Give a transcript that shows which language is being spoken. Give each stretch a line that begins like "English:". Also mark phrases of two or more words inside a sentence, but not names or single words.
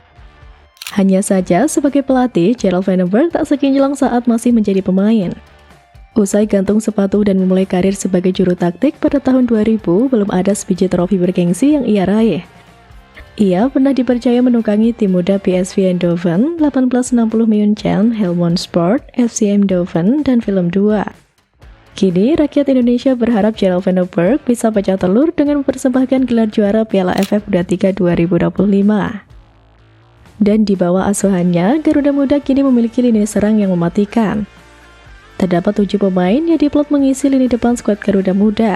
Indonesian: Hanya saja, sebagai pelatih, Gerald van den Berg tak sekinylang saat masih menjadi pemain. Usai gantung sepatu dan memulai karir sebagai juru taktik pada tahun 2000, belum ada sebiji trofi bergengsi yang ia raih. Ia pernah dipercaya menunggangi tim muda PSV Eindhoven, 1860 München, Helmond Sport, FC Eindhoven, dan Willem II. Kini, rakyat Indonesia berharap Gerald van den Berg bisa pecah telur dengan mempersembahkan gelar juara Piala AFF U23 2025. Dan di bawah asuhannya, Garuda Muda kini memiliki lini serang yang mematikan. Terdapat 7 pemain yang diplot mengisi lini depan skuad Garuda Muda.